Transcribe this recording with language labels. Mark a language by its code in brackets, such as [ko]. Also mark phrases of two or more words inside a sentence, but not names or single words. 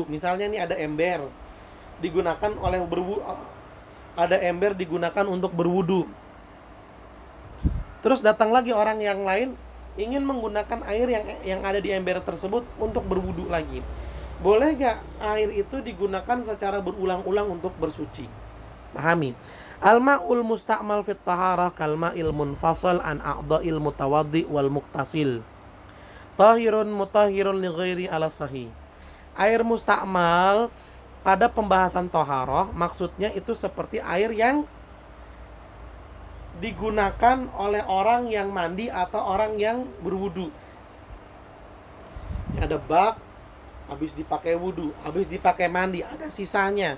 [id] Misalnya nih ada ember digunakan oleh ada ember digunakan untuk berwudu. Terus datang lagi orang yang lain ingin menggunakan air yang ada di ember tersebut untuk berwudu lagi. Boleh gak air itu digunakan secara berulang-ulang untuk bersuci? Pahami. [ar] الماء المستعمل في الطهارة كالماء المنفصل عن أعضاء المتوضئ والمغتسل. طاهر مطهر لغيره على الصحيح. [id] Air musta'mal pada pembahasan taharah maksudnya itu seperti air yang digunakan oleh orang yang mandi atau orang yang berwudu. Ada bak, habis dipakai wudu, habis dipakai mandi, ada sisanya.